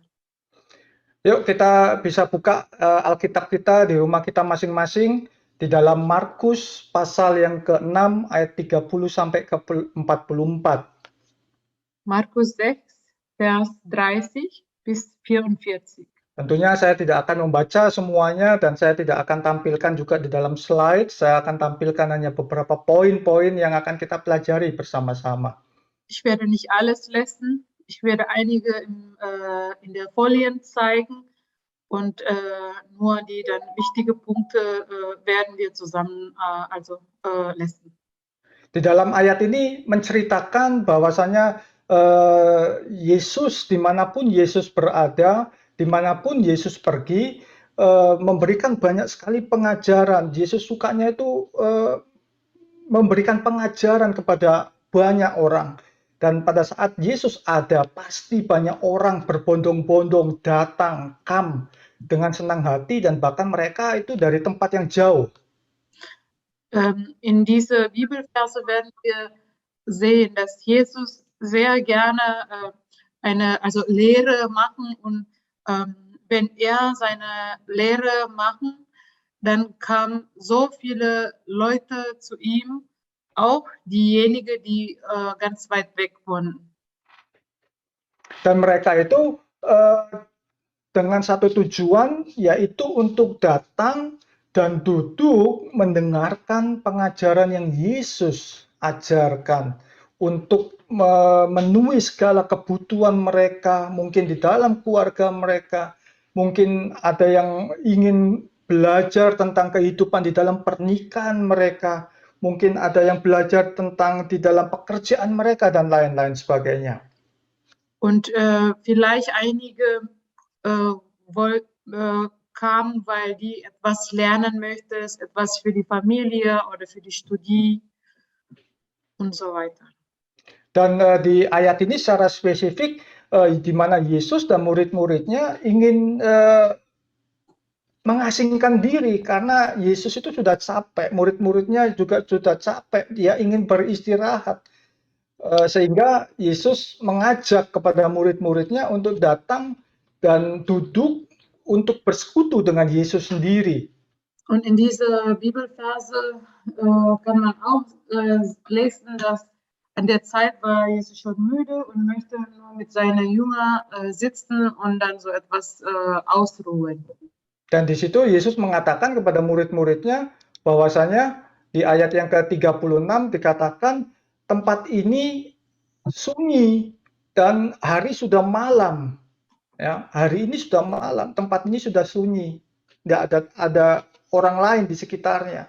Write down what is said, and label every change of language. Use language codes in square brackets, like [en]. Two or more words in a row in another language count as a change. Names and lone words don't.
[id] Yuk, kita bisa buka Alkitab kita di rumah kita masing-masing di dalam Markus pasal yang ke-6 ayat 30 sampai ke 44. [de] Markus 6 Vers 30 bis 44. [id] Tentunya saya tidak akan membaca semuanya dan saya tidak akan tampilkan juga di dalam slide. Saya akan tampilkan hanya beberapa poin-poin yang akan kita pelajari bersama-sama. [de] Ich werde nicht alles lesen. Ich werde einige in der Folien zeigen und nur die dann wichtige Punkte werden wir zusammen lesen. [id] Di dalam ayat ini menceritakan bahwasanya Yesus, dimanapun Yesus berada, dimanapun Yesus pergi, memberikan banyak sekali pengajaran. Yesus sukanya itu memberikan pengajaran kepada banyak orang. Dan pada saat Yesus ada, pasti banyak orang berbondong-bondong datang, come, dengan senang hati, dan bahkan mereka itu dari tempat yang jauh. [de] In diese Bibelverse werden wir sehen, dass Jesus sehr gerne Lehre machen, und wenn er seine Lehre machen, dann kamen so viele Leute zu ihm, auch diejenigen, die ganz weit weg wohnen. [id] Dan mereka itu dengan satu tujuan, yaitu untuk datang dan duduk mendengarkan pengajaran yang Yesus ajarkan, untuk memenuhi segala kebutuhan mereka, mungkin di dalam keluarga mereka, mungkin ada yang ingin belajar tentang kehidupan di dalam pernikahan mereka, mungkin ada yang belajar tentang di dalam pekerjaan mereka, dan lain-lain sebagainya. [de] Und vielleicht einige kamen, weil die etwas lernen möchten, etwas für die Familie oder für die Studie und so weiter. [id] Dan di ayat ini secara spesifik, di mana Yesus dan murid-muridnya ingin mengasingkan diri, karena Yesus itu sudah capek, murid-muridnya juga sudah capek, dia ingin beristirahat. Sehingga Yesus mengajak kepada murid-muridnya untuk datang dan duduk untuk bersekutu dengan Yesus sendiri. [de] Und in dieser Bibelverse kann man auch lesen, dass an der Zeit war Jesus schon müde und möchte nur mit seinen Jüngern sitzen und dann so etwas ausruhen. [id] Dan di situ Yesus mengatakan kepada murid-muridnya bahwasanya di ayat yang ke-36 dikatakan tempat ini sunyi dan hari sudah malam. Ya, hari ini sudah malam, tempat ini sudah sunyi. Nggak ada orang lain di sekitarnya.